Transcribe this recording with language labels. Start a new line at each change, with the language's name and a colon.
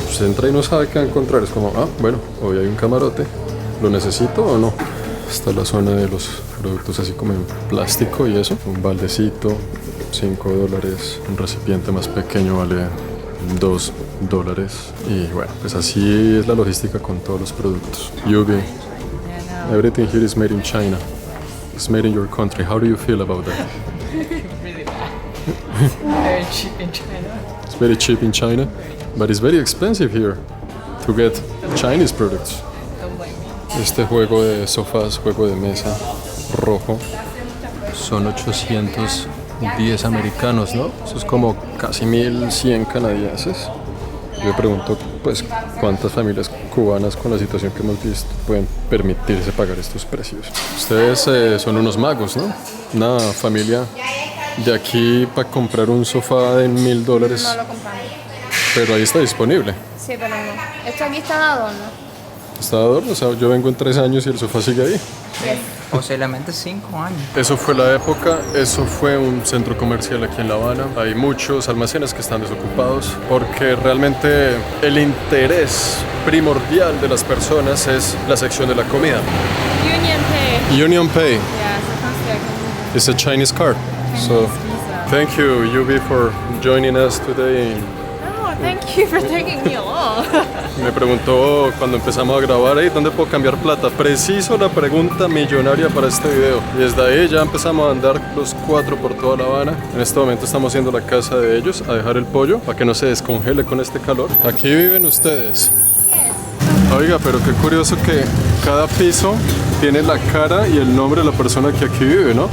Spanish: Usted entra y no sabe qué va a encontrar. Es como, bueno, hoy hay un camarote. ¿Lo necesito o no? Está la zona de los productos así como en plástico y eso. Un baldecito, 5 dólares. Un recipiente más pequeño vale 2 dólares. Y bueno, pues así es la logística con todos los productos.
English: Yubi, everything here is made in China. It's made in your country. How do you feel about that? Really bad. Very cheap in China. It's very cheap in China, but it's very expensive here to get Chinese products. Don't blame me.
Spanish: Este juego de sofás, juego de mesa rojo, son 810 americanos, ¿no? Eso es como casi 1100 canadienses. Yo me pregunto, pues, ¿cuántas familias cubanas con la situación que hemos visto pueden permitirse pagar estos precios? Ustedes son unos magos, ¿no? Una familia de aquí para comprar un sofá de 1,000 dólares, No lo compramos. pero ahí está disponible. Sí, pero no. Esto aquí está de adorno. Está de adorno, o sea, yo vengo en 3 años y el sofá sigue ahí. Posiblemente 5 años. Eso fue la época, eso fue un centro comercial aquí en La Habana. Hay muchos almacenes que están desocupados porque realmente el interés primordial de las personas es la sección de la comida.
English: Union Pay. Union Pay Yeah, so consider is a Chinese card. So visa. thank you, Yubi, for joining us today. Oh, thank you for taking me along.
Spanish: Me preguntó cuando empezamos a grabar, ahí ¿dónde puedo cambiar plata? Preciso la pregunta millonaria para este video. Y desde ahí ya empezamos a andar los 4 por toda La Habana. En este momento estamos yendo a la casa de ellos a dejar el pollo para que no se descongele con este calor. Aquí viven ustedes. Oiga, pero qué curioso que cada piso tiene la cara y el nombre de la persona que aquí vive, ¿no?